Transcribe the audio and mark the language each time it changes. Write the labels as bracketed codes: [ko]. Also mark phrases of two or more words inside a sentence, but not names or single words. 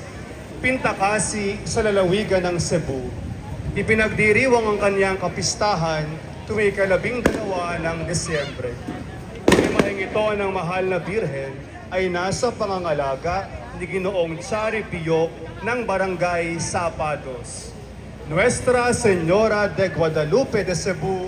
[tl] Pintakasi sa lalawigan ng Cebu. Ipinagdiriwang ang kanyang kapistahan tuwing ika-12 ng Desyembre. Ang imaheng ito ng mahal na birhen ay nasa pangangalaga ni Ginoong Chari Pio ng Barangay Sapados. Nuestra Señora de Guadalupe de Cebu,